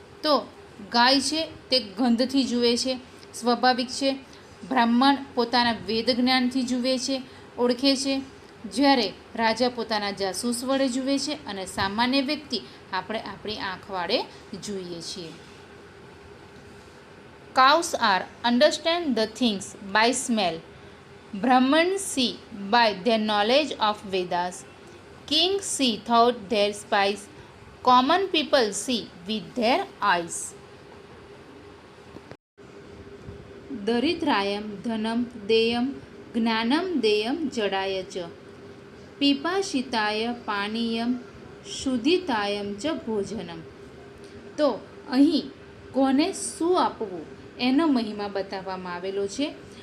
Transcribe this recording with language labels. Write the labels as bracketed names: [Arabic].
[Gujarati] તો ગાય છે તે ગંધથી જુએ છે, સ્વાભાવિક છે. બ્રાહ્મણ પોતાના વેદ જ્ઞાનથી જુએ છે, ઓળખે છે. જ્યારે રાજા પોતાના જાસૂસ વડે જુએ છે અને સામાન્ય વ્યક્તિ આપણે આપણી આંખ વડે જોઈએ છીએ. [English] Cows are understand the things by smell. Brahmins see by their knowledge of Vedas. Kings see through their spies. Common people see with their eyes. [Sanskrit] દરિદ્રાયમ Dhanam દેયમ જ્ઞાનમ દેયમ જડાય ચ પીપાશિતાય પાનીયમ શુદ્ધિતાયમ ચ ભોજનમ. [Gujarati] તો અહીં કોને શું આપવું એનો મહિમા બતાવવામાં આવેલો છે.